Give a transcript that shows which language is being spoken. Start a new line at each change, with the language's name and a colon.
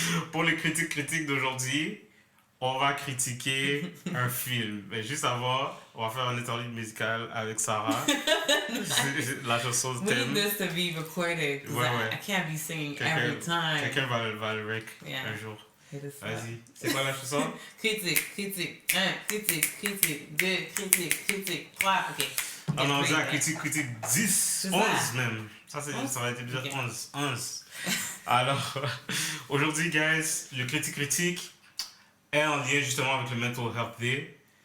French: Pour les critiques d'aujourd'hui, on va critiquer un film. Mais juste avant, on va faire un interlude musical avec Sarah. La chanson de thème.
English: We need this to be recorded. I can't be singing every time.
French: Quelqu'un va le rec un jour. Vas-y. C'est quoi la chanson? Critique. 1, critique. 2, critique. 3. OK. Ah non, on dit la critique 10. 11 même. Ça va être épisode 11. Alors, aujourd'hui, guys, le critique est en lien justement avec le Mental Health Day.